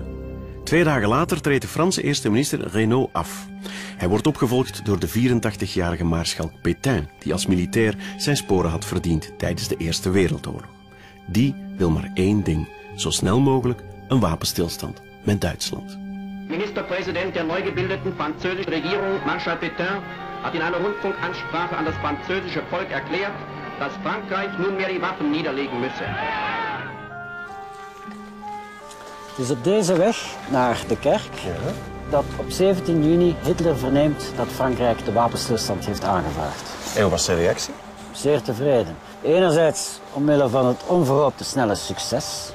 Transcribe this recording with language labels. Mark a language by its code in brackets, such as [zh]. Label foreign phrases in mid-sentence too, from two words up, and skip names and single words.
[nl] 2 dagen later treedt de Franse eerste minister Reynaud af. Hij wordt opgevolgd door de 84-jarige maarschalk Pétain, die als militair zijn sporen had verdiend tijdens de Eerste Wereldoorlog. Die wil maar één ding: zo snel mogelijk een wapenstilstand met Duitsland. [de] Ministerpräsident der neu gebildeten französischen Regierung, Marschall Pétain, hat in einer Rundfunkansprache an das französische Volk erklärt, dass Frankreich nunmehr die Waffen niederlegen müsse. [nl] Dus op deze weg naar de kerk, dat op 17 juni Hitler verneemt dat Frankrijk de wapenstilstand heeft aangevraagd. En hoe was zijn reactie? Zeer tevreden. Enerzijds omwille van het onverhoopte snelle succes.